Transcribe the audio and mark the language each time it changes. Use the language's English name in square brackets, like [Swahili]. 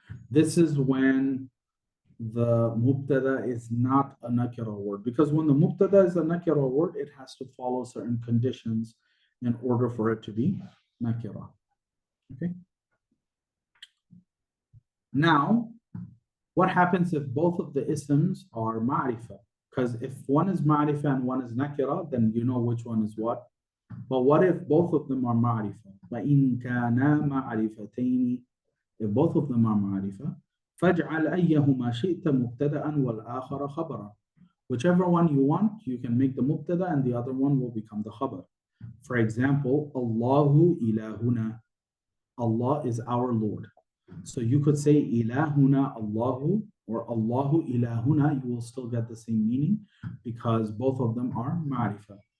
[English] This is when the mubtada is not a nakira word, because when the mubtada is a nakira word, it has to follow certain conditions in order for it to be nakira. Okay. Now, what happens if both of the isms are ma'rifa? Because if one is ma'rifa and one is nakira, then you know which one is what. But what if both of them are ma'rifa? [Arabic] وَإِن كَانَا مَعْرِفَتَيْنِ, [English] if both of them are ma'rifa, [Arabic] فَاجْعَلْ أَيَّهُمَا شِئْتَ مُبْتَدَأً وَالْآخَرَ خَبَرًا. [English] Whichever one you want, you can make the mubtada and the other one will become the khabar. For example, Allahu ilahuna. Allah is our Lord. So you could say ilahuna Allahu or Allahu ilahuna, you will still get the same meaning because both of them are ma'rifa.